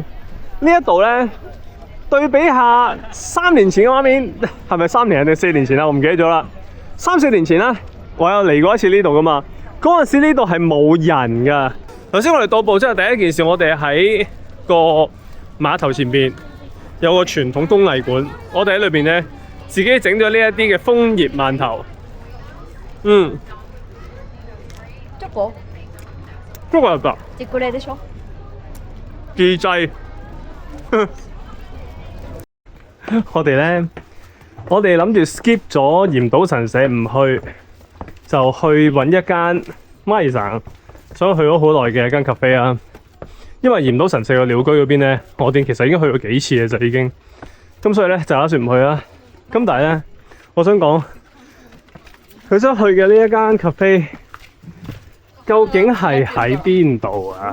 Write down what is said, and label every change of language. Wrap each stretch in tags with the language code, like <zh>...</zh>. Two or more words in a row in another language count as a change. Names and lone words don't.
<yue>呢一度咧對比下3年前嘅畫面，係咪3年定4年前啊？我唔記得咗啦。3、4年前啦，我有嚟過一次呢度噶嘛。嗰陣時呢度係冇人噶。頭先我哋到埗之後，第一件事我哋喺個碼頭前邊有個傳統工藝館，我哋喺裏邊咧自己整咗呢一啲嘅楓葉饅頭。</yue> <ja>どこだった？これでしょ。</ja> <yue>自製。我哋諗住 skip 咗嚴島神社唔去，就去揾一間咪生想去咗好耐嘅一間 cafe 啦。因為嚴島神社個鳥居嗰邊咧，我哋其實已經去過幾次嘅就已經，咁所以咧就打算唔去啦。咁但係咧， 我想講，佢想去嘅呢一間 cafe， 究竟係喺邊度啊？</yue>